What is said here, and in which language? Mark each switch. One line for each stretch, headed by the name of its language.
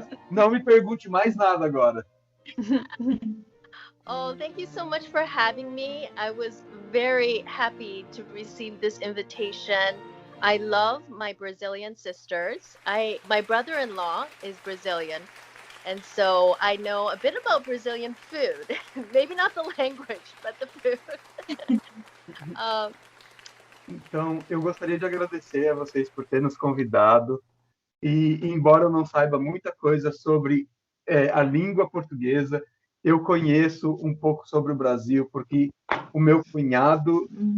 Portuguese: Não me pergunte mais nada agora.
English: Oh, thank you so much for having me. I was very happy to receive this invitation. I love my Brazilian sisters. My brother-in-law is Brazilian, And so I know a bit about Brazilian food. Maybe not the language, but the food. um,
Portuguese: Então, eu gostaria de agradecer a vocês por ter nos convidado. E, embora eu não saiba muita coisa sobre a língua portuguesa, eu conheço um pouco sobre o Brasil, porque o meu cunhado...